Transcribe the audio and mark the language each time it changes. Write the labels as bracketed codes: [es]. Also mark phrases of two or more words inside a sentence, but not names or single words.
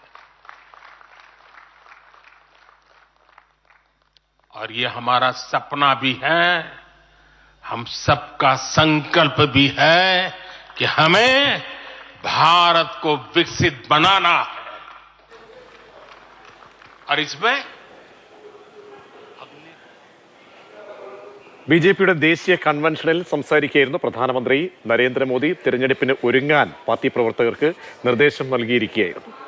[hi] और ये हमारा सपना भी है, हम सबका संकल्प भी है कि हमें भारत को विकसित बनाना है। और इसमें [ml] ബിജെപിയുടെ ദേശീയ കൺവെൻഷനിൽ സംസാരിക്കുകയായിരുന്നു പ്രധാനമന്ത്രി നരേന്ദ്രമോദി. തിരഞ്ഞെടുപ്പിന് ഒരുങ്ങാൻ പാർട്ടി പ്രവർത്തകർക്ക് നിർദ്ദേശം നൽകിയിരിക്കുകയായിരുന്നു.